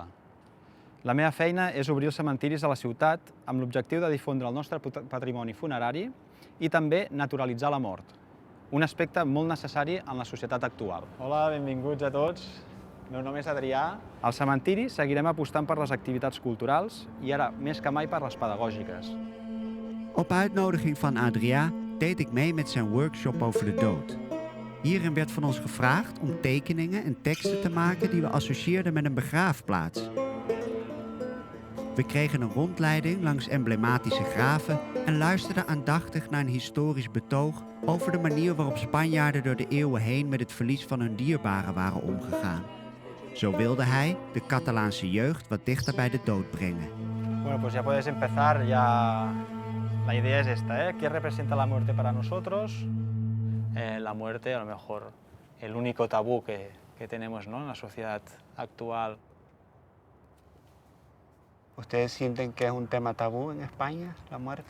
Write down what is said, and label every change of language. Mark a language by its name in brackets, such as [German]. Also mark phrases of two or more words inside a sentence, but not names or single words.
[Catalan] La meva feina és obrir els cementiris a la ciutat amb l'objectiu de difondre el nostre patrimoni funerari i també naturalitzar la mort, un aspecte molt necessari en la societat actual. Hola, benvinguts a tots. El meu nom és Adrià. Al cementiri seguirem apostant per les activitats culturals i ara més que mai per les pedagògiques. [Dutch] Op uitnodiging van Adrià deed ik mee met zijn workshop over de dood. Hierin werd van ons gevraagd om tekeningen en teksten te maken die we associeerden met een begraafplaats. We kregen een rondleiding langs emblematische graven en luisterden aandachtig naar een historisch betoog over de manier waarop Spanjaarden door de eeuwen heen met het verlies van hun dierbaren waren omgegaan. Zo wilde hij de Catalaanse jeugd wat dichter bij de dood brengen. [Spanish] Bueno, pues ya puedes empezar. La idea es esta, ¿Qué representa la muerte para nosotros? La muerte, a lo mejor, el único tabú que tenemos, ¿no?, en la sociedad actual. ¿Ustedes sienten que es un tema tabú en España, la muerte?